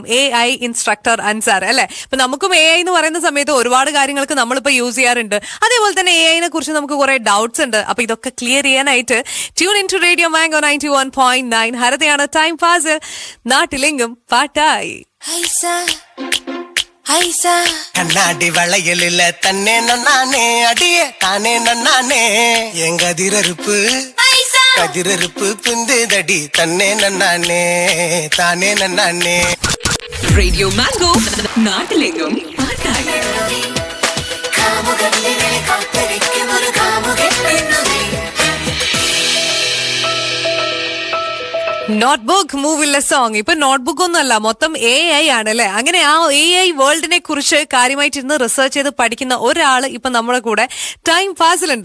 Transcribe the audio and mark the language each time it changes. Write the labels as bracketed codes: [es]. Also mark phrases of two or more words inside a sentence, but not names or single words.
[en] AI instructor [ml] അൻസാർ അല്ലെ. ഇപ്പൊ നമുക്കും AI എന്ന് പറയുന്ന സമയത്ത് ഒരുപാട് കാര്യങ്ങൾക്ക് നമ്മളിപ്പോ യൂസ് ചെയ്യാറുണ്ട്. അതേപോലെ തന്നെ AI കുറിച്ച് നമുക്ക് കുറെ ഡൗട്ട്സ് ഉണ്ട്. അപ്പൊ ഇതൊക്കെ ക്ലിയർ ചെയ്യാനായിട്ട് [en] tune in to Radio Mango [ml] 91.9. ഹരിതയാണ് [en] time pass. [ml] നാട്ടിലെങ്കും പാട്ടായി. [ta] கண்ணாடி வளையலில தன்னே நன்னானே அடியே தானே நன்னானே எங்க கதிரறுப்பு பிந்துதடி தன்னே நன்னானே தானே நன்னானே. [ml] റേഡിയോ മാംഗോ നാട്ടിലെങ്കും പാട്ടായി. നോട്ട്ബുക്ക് മൂവിലെ സോങ്. ഇപ്പൊ നോട്ട്ബുക്ക് ഒന്നുമല്ല, മൊത്തം AI ആണ് അല്ലെ. അങ്ങനെ ആ [en] AI world [ml] കുറിച്ച് കാര്യമായിട്ടിരുന്ന് റിസർച്ച് ചെയ്ത് പഠിക്കുന്ന ഒരാള് ഇപ്പൊ നമ്മുടെ കൂടെ ടൈം പാസിലുണ്ട്.